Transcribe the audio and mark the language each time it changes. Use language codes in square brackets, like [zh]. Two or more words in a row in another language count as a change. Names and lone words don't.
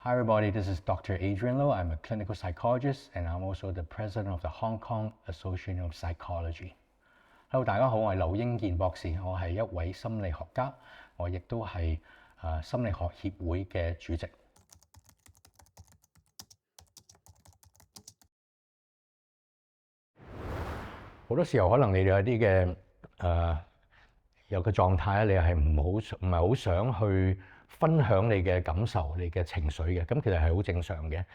[en] Hi everybody, this is Dr. Adrian Low. I'm a clinical psychologist and I'm also the president of the Hong Kong Association of Psychology. Hello， [yue] 大家好，我係劉英健博士，我係一位心理學家，我亦都係心理學協會嘅主席。好多時候可能你哋有啲嘅有個狀態咧，你係唔係好想去分享你嘅感受、你嘅情緒嘅，咁其實係好正常嘅。